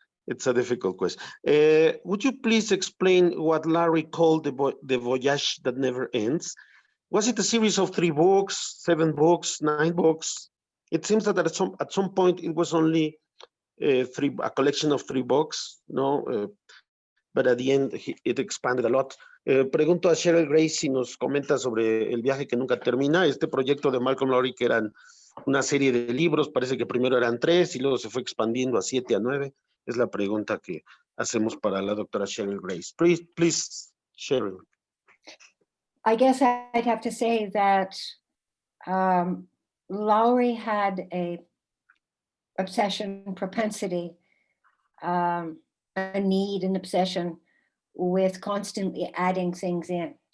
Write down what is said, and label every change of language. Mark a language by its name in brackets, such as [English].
[English] It's a difficult question. Would you please explain what Larry called the voyage that never ends? Was it a series of 3 books, 7 books, 9 books? It seems that at some point it was only a collection of 3 books, no? But at the end it expanded a lot. [Spanish] Pregunto a Sherrill Grace si nos comenta sobre el viaje que nunca termina, este proyecto de Malcolm Lowry, que eran una serie de libros, parece que primero eran 3 y luego se fue expandiendo a 7, a 9. Es la pregunta que hacemos para la doctora Sherrill Grace. [English] Please, Sherrill. I guess I'd have to say that Lowry had a obsession, propensity, a need, an obsession with constantly adding things in.